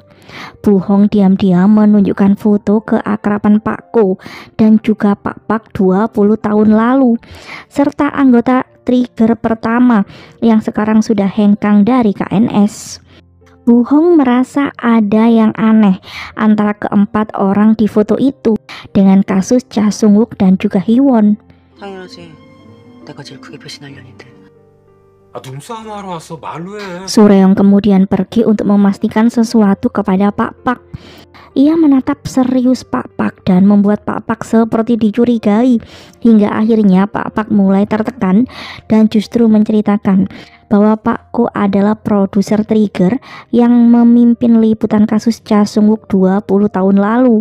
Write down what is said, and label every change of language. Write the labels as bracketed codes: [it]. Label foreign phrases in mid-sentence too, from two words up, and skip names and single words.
[id] Bu Hong diam-diam menunjukkan foto keakraban Pak Ko dan juga Pak Pak 20 tahun lalu, serta anggota Trigger pertama yang sekarang sudah hengkang dari KNS. Bu Hong merasa ada yang aneh antara keempat orang di foto itu dengan kasus Cha Sungwook dan juga Hiwon. [ko] 당연하지. 내가 제일 크게 배신할 년인데. 아 눈싸움 하러 왔어 말로 해. [id] Suryong kemudian pergi untuk memastikan sesuatu kepada Pak Pak. Ia menatap serius Pak Pak dan membuat Pak Pak seperti dicurigai, hingga akhirnya Pak Pak mulai tertekan dan justru menceritakan bahwa Pak Ko adalah produser Trigger yang memimpin liputan kasus Cha Sungwook 20 tahun lalu.